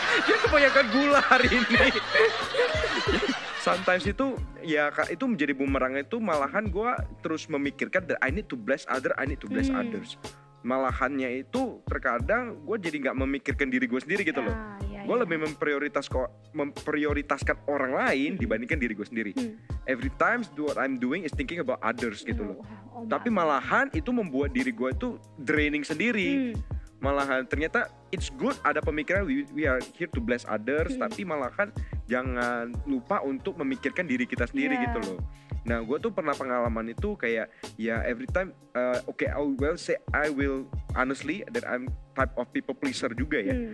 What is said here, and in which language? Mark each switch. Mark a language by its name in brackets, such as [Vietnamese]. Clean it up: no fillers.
[Indonesian] Dia kebanyakan gula hari ini. Sometimes itu ya itu menjadi bumerang, itu malahan gue terus memikirkan [English] that I need to bless others. [Indonesian] Malahannya itu terkadang gue jadi nggak memikirkan diri gue sendiri gitu loh. Gue lebih memprioritaskan orang lain dibandingkan diri gue sendiri. [English] Every time what I'm doing is thinking about others [Indonesian] gitu loh. Tapi malahan itu membuat diri gue itu draining sendiri. Malahan ternyata [English] it's good [Indonesian] ada pemikiran [English] we are here to bless others, [Indonesian] tapi malahan jangan lupa untuk memikirkan diri kita sendiri gitu loh. Nah gue tuh pernah pengalaman itu kayak ya [English] every time I will honestly that I'm type of people pleaser [Indonesian] juga ya.